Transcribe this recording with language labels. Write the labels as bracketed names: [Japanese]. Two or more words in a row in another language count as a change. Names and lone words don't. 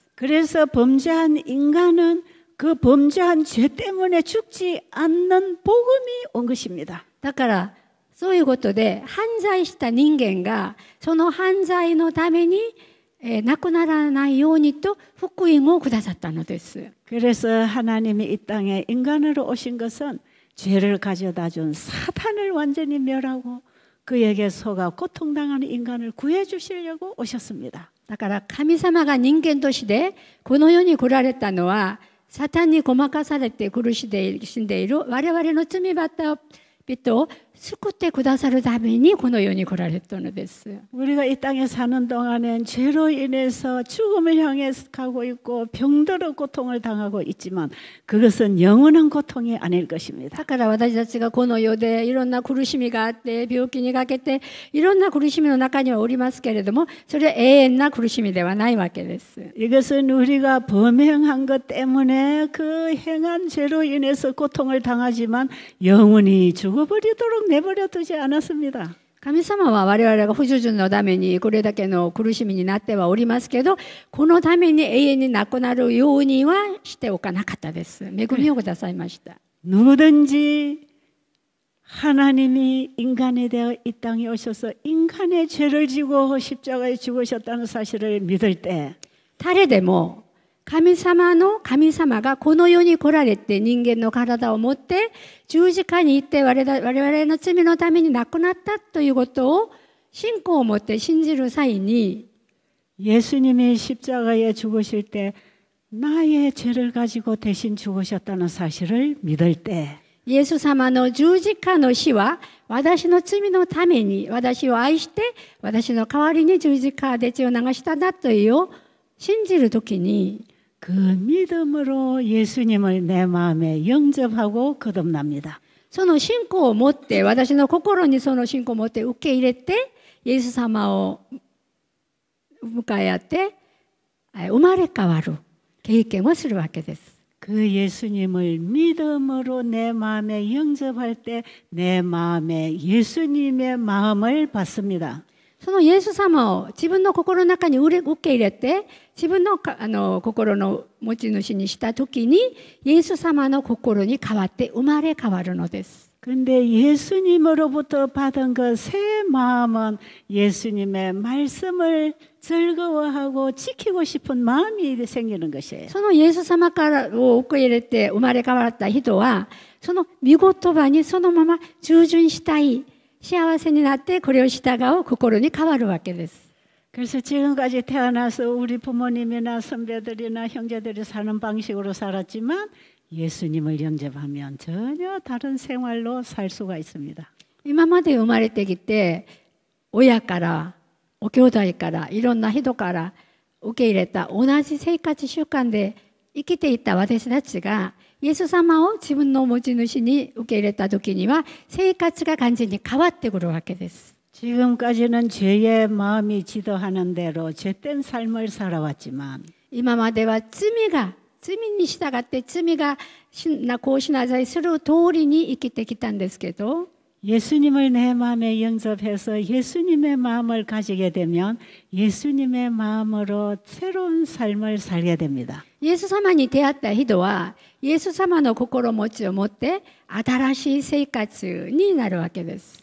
[Korean] 그래서 범죄한 인간은 그 범죄한 죄 때문에 죽지 않는 복음이 온 것입니다. [Japanese] だからそういうことで犯罪した人間がその犯罪のために亡くならないようにと福音をくださったのです。 [Korean] 그래서 하나님이 이 땅에 인간으로 오신 것은 죄를 가져다 준 사탄을 완전히 멸하고 그에게 속아 고통당하는 인간을 구해 주시려고 오셨습니다. [Japanese] だから神様が人間としてこの世に来られたのはサタンにごまかされて苦しんでいる我々の罪ばった人を救ってくださるためにこの世に来られたのです。 [Korean] 우리가 이 땅에 사는 동안엔 죄로 인해서 죽음을 향해 가고 있고 병들어 고통을 당하고 있지만 그것은 영원한 고통이 아닐 것입니다. [Japanese] だから私たちがこの世でいろんな苦しみがあって病気にかけていろんな苦しみの中にはおりますけれどもそれは永遠な苦しみではないわけです。 [Korean] 이것은 우리가 범행한 것 때문에 그 행한 죄로 인해서 고통을 당하지만 영원히 죽어버리도록 내버려 두지 않았습니다. [Japanese] 神様は我々が不従順のためにこれだけの苦しみになってはおりますけどこのために永遠になくなるようにはしておかなかったです。恵みをくださいました。 [Korean] 누구든지 하나님이 인간이 되어 이 땅에 오셔서 인간의 죄를 지고 십자가에 죽으셨다는 사실을 믿을 때 [Japanese] 誰でも神様がこの世に来られて人間の体を持って十字架に行って我々の罪のために亡くなったということを信仰を持って信じる際に [Korean] 예수님이 십자가에 죽으실 때 나의 죄를 가지고 대신 죽으셨다는 사실을 믿을 때 [Japanese] イエス様の十字架の死は私の罪のために私を愛して私の代わりに十字架で血を流したんだというを信じるときに [Korean] 그 믿음으로 예수님을 내 마음에 영접하고 거듭납니다. [Japanese] その信仰を持って私の心にその信仰を持って受け入れてイエス様を迎え合って生まれ変わる経験をするわけです。 [Korean] 그 예수님을 믿음으로 내 마음에 영접할 때 내 마음에 예수님의 마음을 받습니다. [Japanese] そのイエス様を自分の心の中に受け入れて自分の心の持ち主にしたときにイエス様の心に変わって生まれ変わるのです。 [Korean] 근데 예수님으로부터 받은 그 새 마음은 예수님의 말씀을 즐거워하고 지키고 싶은 마음이 생기는 것이에요. [Japanese] そのイエス様からを受け入れて生まれ変わった人はその御言葉にそのまま従順したい幸せになってこれを従う心に変わるわけです。 [Korean] 그래서 지금까지 태어나서 우리 부모님이나 선배들이나 형제들이 사는 방식으로 살았지만 예수님을 영접하면 전혀 다른 생활로 살 수가 있습니다. [Japanese] 今まで生まれてきて親からお兄弟からいろんな人から受け入れた同じ生活習慣で生きていた私たちがイエス様を自分の持ち主に受け入れた時には生活が完全に変わってくるわけです。 [Korean] 지금까지는 죄의 마음이 지도하는 대로 죄된 삶을 살아왔지만 [Japanese] 今までは罪に従って罪がこうしなさいする通りに生きてきたんですけど [Korean] 예수님을 내 마음에 영접해서 예수님의 마음을 가지게 되면 예수님의 마음으로 새로운 삶을 살게 됩니다. [Japanese] イエス様に出会った人は、イエス様の心持ちを持って新しい生活になるわけです。